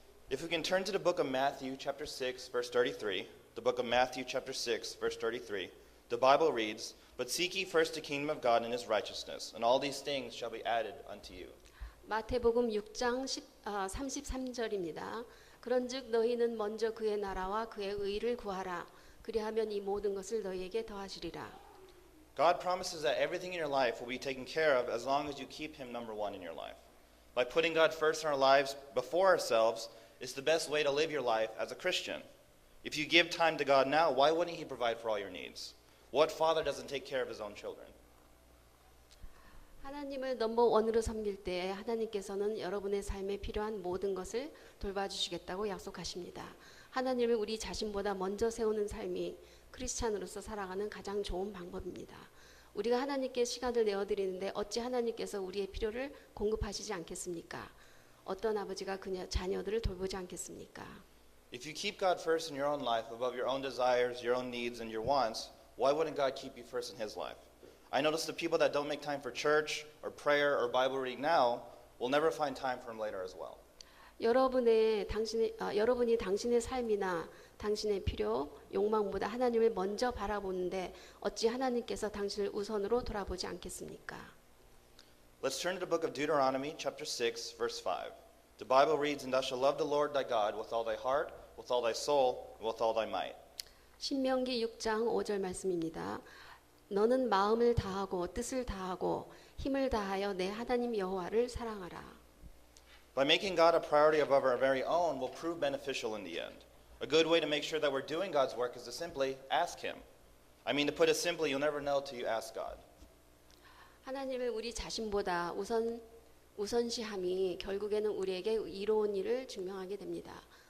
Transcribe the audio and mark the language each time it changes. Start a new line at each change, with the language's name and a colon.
English: If we can turn to the book of Matthew chapter 6 verse 33, the book of Matthew chapter 6 verse 33, the Bible reads, "But seek ye first the kingdom of God and His righteousness, and all these things shall be added unto you."
Korean: 마태복음 6장 33절입니다. 그런즉 너희는 먼저 그의 나라와 그의 의를 구하라. 그리하면 이 모든 것을 너희에게 더하시리라.
English: God promises that everything in your life will be taken care of as long as you keep him number one in your life. By putting God first in our lives before ourselves is the best way to live your life as a Christian. If you give time to God now, why wouldn't he provide for all your needs? What father doesn't take care of his own children?
Korean: 하나님을 넘버 원으로 섬길 때 하나님께서는 여러분의 삶에 필요한 모든 것을 돌봐주시겠다고 약속하십니다. 하나님을 우리 자신보다 먼저 세우는 삶이 크리스찬으로서 살아가는 가장 좋은 방법입니다. 우리가 하나님께 시간을 내어드리는데 어찌 하나님께서 우리의 필요를 공급하시지 않겠습니까? 어떤 아버지가 그녀 자녀들을 돌보지 않겠습니까?
English: If you keep God first in your own life above your own desires, your own needs, and your wants, why wouldn't God keep you first in his life? I notice the people that don't make time for church or prayer or Bible reading now will never find time for him later as well.
Korean: 여러분이 당신의 삶이나 당신의 필요, 욕망보다 하나님을 먼저 바라보는데 어찌 하나님께서 당신을 우선으로 돌아보지 않겠습니까?
English: Let's turn to the book of Deuteronomy, chapter 6, verse 5. The Bible reads, "And thou shalt love the Lord thy God with all thy heart, with all thy soul, and with all thy might."
Korean: 신명기 6장 5절 말씀입니다. 너는 마음을 다하고 뜻을 다하고 힘을 다하여 내 하나님 여호와를 사랑하라.
English: By making God a priority above our very own will prove beneficial in the end. A good way to make sure that we're doing God's work is to simply ask him. I mean, to put it simply, you'll never know till you ask God.
Korean: 하나님을 우리 자신보다 우선시함이 결국에는 우리에게 이로운 일을 증명하게 됩니다.